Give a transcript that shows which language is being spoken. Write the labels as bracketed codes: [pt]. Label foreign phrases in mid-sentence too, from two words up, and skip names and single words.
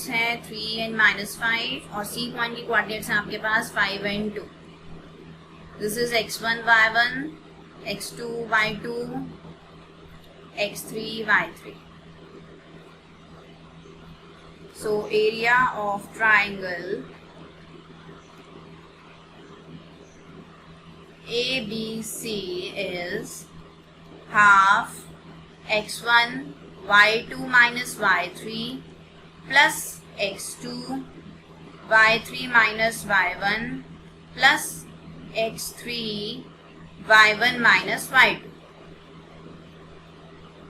[hi] हैं 3 and -5 और C पॉइंट की कोऑर्डिनेट्स हैं आपके पास 5 and 2। [en] this is x1 y1, x2 y2, x3 y3। So area of triangle ABC is half x1 y2 minus y3 plus x2 y3 minus y1 plus x3 y1 minus y2।